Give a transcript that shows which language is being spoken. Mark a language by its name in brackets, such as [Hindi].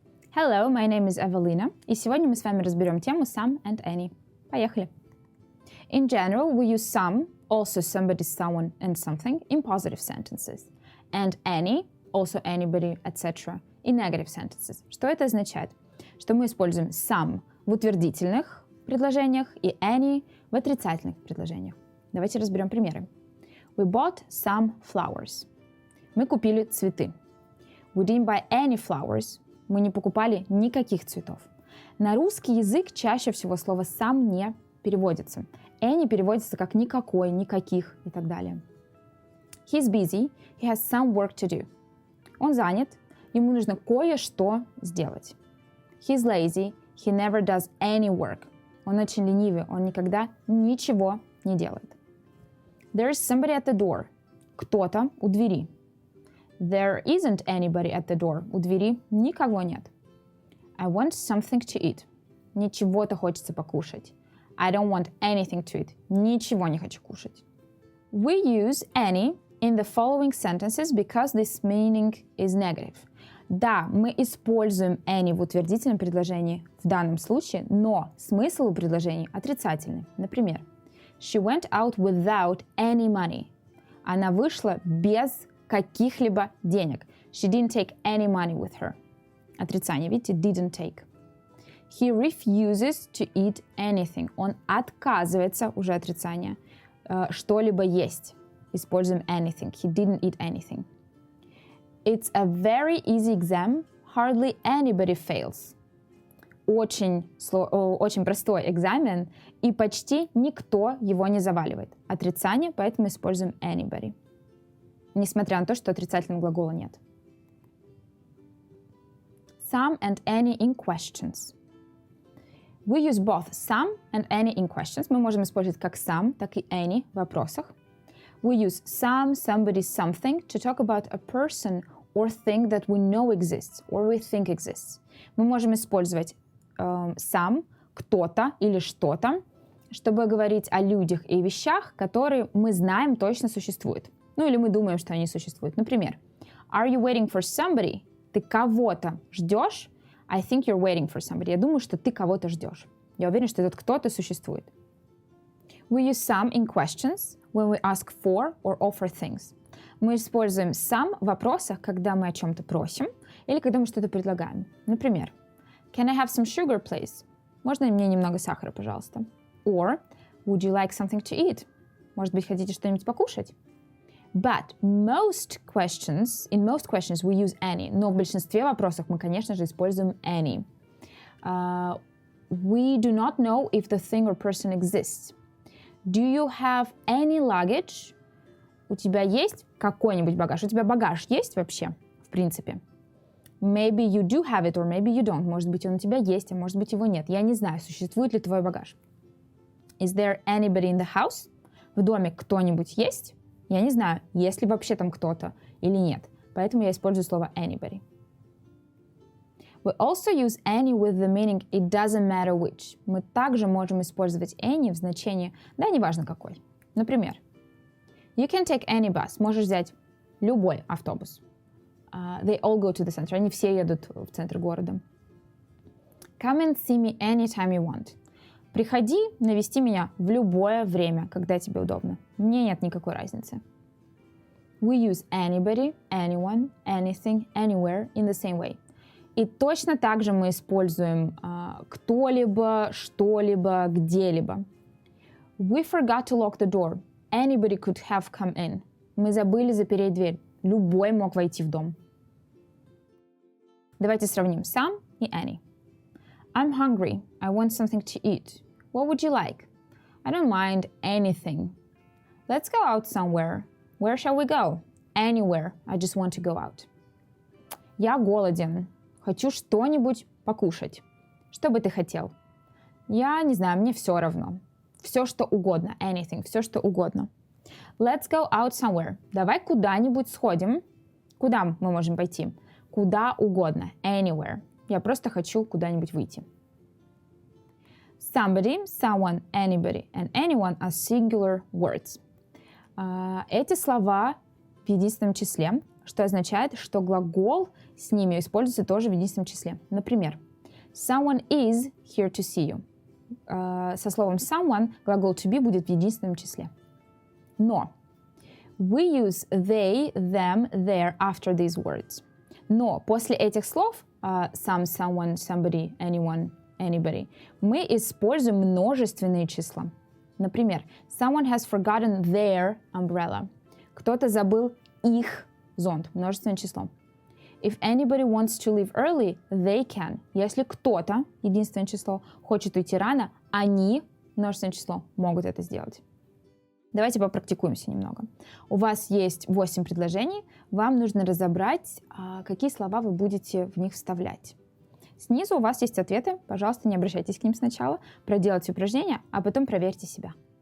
[English] Hello, my name is Evelina, [Russian] и сегодня мы с вами разберем тему some and any. Поехали. [English] In general, we use some, also somebody, someone, and something in positive sentences, and any, also anybody, etc. in negative sentences. [Russian] Что это означает? Что мы используем some в утвердительных предложениях и any в отрицательных предложениях. Давайте разберем примеры. [English] We bought some flowers. [Russian] Мы купили цветы. [English] We didn't buy any flowers. [Russian] Мы не покупали никаких цветов. На русский язык чаще всего слово some не переводится. Any переводится как никакой, никаких и так далее. [English] He's busy. He has some work to do. [Russian] Он занят. Ему нужно кое-что сделать. [English] He's lazy. He never does any work. [Russian] Он очень ленивый. Он никогда ничего не делает. [English] There is somebody at the door. [Russian] Кто-то у двери. [English] There isn't anybody at the door. [Russian] У двери никого нет. [English] I want something to eat. [Russian] Мне чего-то хочется покушать. [English] I don't want anything to eat. [Russian] Ничего не хочу кушать. [English] We use any in the following sentences because this meaning is negative. [Russian] Да, мы используем any в утвердительном предложении в данном случае, но смысл у предложений отрицательный. Например, [English] She went out without any money. [Russian] Она вышла без каких-либо денег. [English] She didn't take any money with her. [Russian] Отрицание, видите, didn't take. [English] He refuses to eat anything. [Russian] Он отказывается, уже отрицание, что-либо есть. Используем anything. [English] He didn't eat anything. It's a very easy exam. Hardly anybody fails. [Russian] Очень простой экзамен, и почти никто его не заваливает. Отрицание, поэтому используем anybody. Несмотря на то, что отрицательного глагола нет. [English] Some and any in questions. We use both some and any in questions. [Russian] Мы можем использовать как some, так и any в вопросах. [English] We use some, somebody, something to talk about a person or thing that we know exists or we think exists. [Russian] Мы можем использовать some, кто-то или что-то, чтобы говорить о людях и вещах, которые мы знаем точно существуют. Ну или мы думаем, что они существуют. Например, [English] Are you waiting for somebody? [Russian] Ты кого-то ждешь? [English] I think you're waiting for somebody. [Russian] Я думаю, что ты кого-то ждешь. Я уверен, что этот кто-то существует. [English] We use some in questions when we ask for or offer things. [Russian] Мы используем some в вопросах, когда мы о чем-то просим или когда мы что-то предлагаем. [English] Например, Can I have some sugar, please? [Russian] Можно мне немного сахара, пожалуйста? [English] Or, Would you like something to eat? [Russian] Может быть, хотите что-нибудь покушать? [English] But in most questions we use any. [Russian] Но в большинстве вопросов мы, конечно же, используем any. [English] We do not know if the thing or person exists. Do you have any luggage? [Russian] У тебя есть какой-нибудь багаж? У тебя багаж есть вообще, в принципе? [English] Maybe you do have it or maybe you don't. [Russian] Может быть, он у тебя есть, а может быть, его нет. Я не знаю, существует ли твой багаж. [English] Is there anybody in the house? [Russian] В доме кто-нибудь есть? Я не знаю, есть ли вообще там кто-то или нет. Поэтому я использую слово anybody. [English] We also use any with the meaning it doesn't matter which. [Russian] Мы также можем использовать any в значении да, неважно какой. [English] Например, You can take any bus. [Russian] Можешь взять любой автобус. [English] They all go to the center. [Russian] Они все едут в центр города. [English] Come and see me anytime you want. [Russian] Приходи навести меня в любое время, когда тебе удобно. Мне нет никакой разницы. [English] We use anybody, anyone, anything, anywhere in the same way. [Russian] И точно так же мы используем кто-либо, что-либо, где-либо. [English] We forgot to lock the door. Anybody could have come in. [Russian] Мы забыли запереть дверь. Любой мог войти в дом. Давайте сравним some и any. [English] I'm hungry. I want something to eat. What would you like? I don't mind anything. Let's go out somewhere. Where shall we go? Anywhere. I just want to go out. [Russian] Я голоден. Хочу что-нибудь покушать. Что бы ты хотел? Я не знаю, мне все равно. Все, что угодно. Anything. Все, что угодно. [English] Let's go out somewhere. [Russian] Давай куда-нибудь сходим. Куда мы можем пойти? Куда угодно. Anywhere. Я просто хочу куда-нибудь выйти. [English] Somebody, someone, anybody and anyone are singular words. [Russian] Эти слова в единственном числе что означает, что глагол с ними используется тоже в единственном числе. Например, [English] someone is here to see you. [Russian] Со словом someone глагол to be будет в единственном числе. Но [English] we use they, them, their after these words. [Russian] Но после этих слов some, someone, somebody, anyone, anybody мы используем множественные числа. Например, someone has forgotten their umbrella. Кто-то забыл их зонт, множественное число. If anybody wants to leave early, they can. Если кто-то, единственное число, хочет уйти рано, они, множественное число, могут это сделать. Давайте попрактикуемся немного. У вас есть 8 предложений. Вам нужно разобрать, какие слова вы будете в них вставлять. Снизу у вас есть ответы. Пожалуйста, не обращайтесь к ним сначала. Проделайте упражнения, а потом проверьте себя.